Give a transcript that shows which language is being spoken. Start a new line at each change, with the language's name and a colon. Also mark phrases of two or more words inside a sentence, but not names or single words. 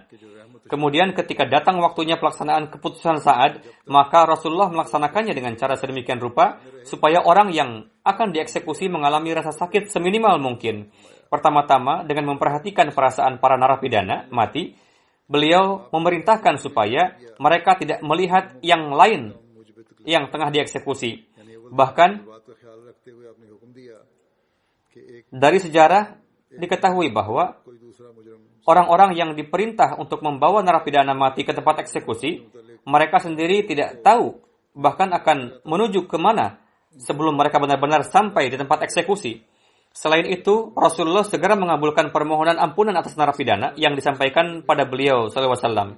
Indonesian: Kemudian ketika datang waktunya pelaksanaan keputusan Sa'ad, maka Rasulullah melaksanakannya dengan cara sedemikian rupa supaya orang yang akan dieksekusi mengalami rasa sakit seminimal mungkin. Pertama-tama, dengan memperhatikan perasaan para narapidana mati, beliau memerintahkan supaya mereka tidak melihat yang lain yang tengah dieksekusi. Bahkan,
Urdu: بات کا خیال رکھتے ہوئے آپ نے حکم دیا کہ ایک
Indonesian: dari sejarah diketahui bahwa
Urdu: کوئی دوسرا مجرم
Indonesian: orang-orang yang diperintah untuk membawa narapidana mati ke tempat eksekusi, mereka sendiri tidak tahu bahkan akan menuju ke mana sebelum mereka benar-benar sampai di tempat eksekusi. Selain itu, Rasulullah segera mengabulkan permohonan ampunan atas narapidana yang disampaikan pada beliau SAW.